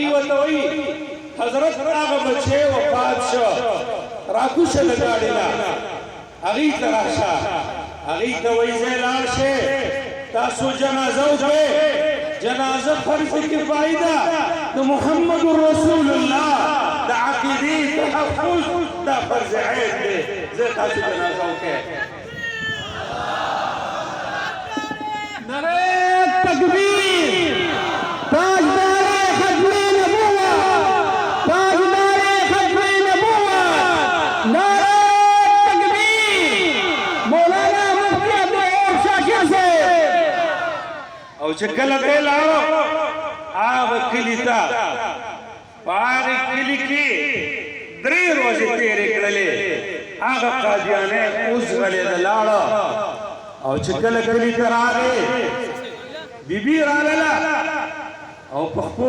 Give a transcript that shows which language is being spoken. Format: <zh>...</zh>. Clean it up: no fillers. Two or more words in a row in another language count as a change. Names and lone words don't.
<ps>ورته وایي حضرت هغه بچی وفات شو راکوشه د ګاډۍ نه هغې ته راشه هغې ته وایي ځای لاړ شئ تاسو جنازه وکړئ جنازه فرض کفایي ده د محمد رسول الله د عقیدې تحفظ دا فرض عین دی ځای تاسو جنازه وکړئ</ps> <ur>نعرہ تکبیر تاجدار ختم نبوت تاجدار ختم نبوت نعرہ تکبیر مولانا مفتی عبدالعال شاکر سے</ur> <ps>او چې کله دی لاړو هغه کلي ته په هغې کلي کې 3 ورځې تېرې کړلې هغه قادیانی اوس غلی د لاړه او چې کله کلی ته راغې بیبي راغله او په خپو</ps>